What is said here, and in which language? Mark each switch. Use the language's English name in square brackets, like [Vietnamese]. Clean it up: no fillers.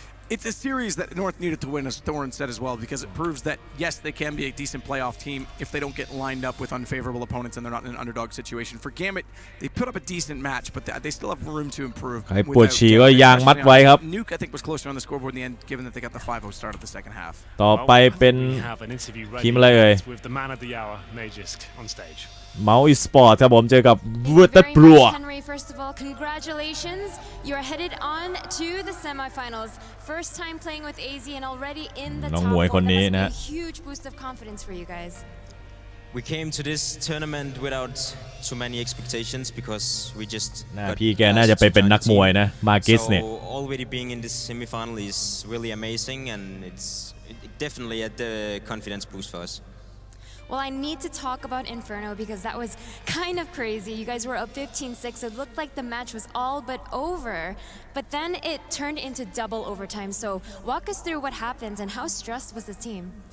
[English] It's a series that North needed to win, as Thorin said as well, because it proves that, yes, they can be a decent playoff team if they don't get lined up with unfavorable opponents and they're not in an underdog situation. For Gambit, they put up a decent match, but they still have room to improve. [Thai] ใครปวดฉี่ก็ยางมัดไว้ครับ [English] Nuke, I think, was closer on the scoreboard in the end, given that they got the 5-0 start of the second half. [Thai] ต่อไปเป็นทีมอะไรเอ่ย [English] With the man of the hour, Magisk, on stage. [Thai] เมาส์อีสปอร์ตครับผมเจอกับวูดเต็ดบลัว [English] First of all, congratulations. You're headed on to the semifinals. First time playing with AZ and already in the top 4. That has a huge boost of confidence for you guys. We came to this tournament without too many expectations because we just [Thai] พี่แกน่าจะไปเป็นนักมวยนะมาร์กิสเนี่ย [English] So already being in this semifinal is really amazing and it's definitely a confidence boost for us. Well, I need to talk about Inferno because that was kind of crazy. You guys were up 15-6. It looked like the match was all but over. But then it turned into double overtime. So walk us through what happened and how stressed was the team?